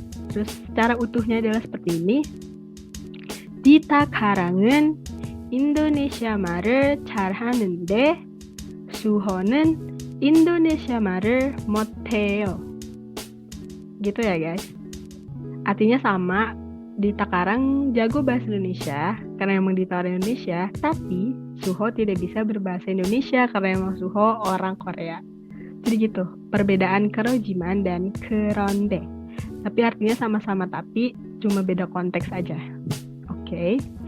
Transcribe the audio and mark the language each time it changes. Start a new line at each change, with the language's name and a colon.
Indonesian: Terus secara utuhnya adalah seperti ini.
Korean: Dita Karang은 인도네시아 말을 잘하는데 수호는 인도네시아 말을 못해요.
Indonesian: Gitu ya guys. Artinya sama. Dita Karang jago bahasa Indonesia karena emang Dita orang Indonesia, tapi Suho tidak bisa berbahasa Indonesia karena emang Suho orang Korea. Jadi gitu, perbedaan kerojiman dan keronde. Tapi artinya sama-sama tapi cuma beda konteks aja. Oke.